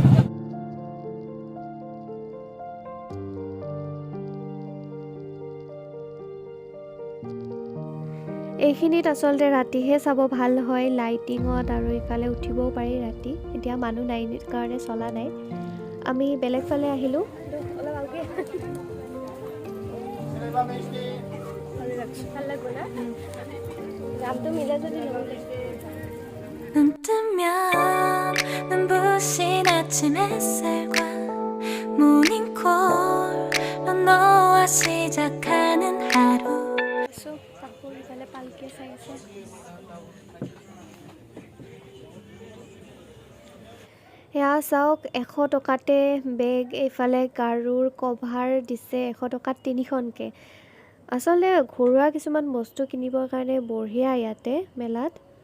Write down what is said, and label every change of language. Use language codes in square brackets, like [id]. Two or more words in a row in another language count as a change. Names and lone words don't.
[as] এইখিনিত আচলতে ৰাতিহে চাব ভাল হয় লাইটিঙত আৰু ইফালে উঠিবও পাৰি ৰাতি। এতিয়া মানুহ নাই কাৰণে চলা নাই। আমি বেলেগ ফালে আহিলো। অলপ আগে ভাল লাগব না ৰামটো মিলে যদি [ko] 눈 뜨면 눈부신 아침 햇살과 모닝콜로 너와 시작하는 하루 [as] কাপোৰ ইফালে পালকি চাই আছে। এয়া চাওক 100 টকাতে বেগ এইফালে গাৰুৰ কভাৰ দিছে 100 টকাত 3খনকে। আচলতে ঘৰুৱা কিছুমান বস্তু কিনিবৰ কাৰণে বঢ়িয়া ইয়াতে মেলাত।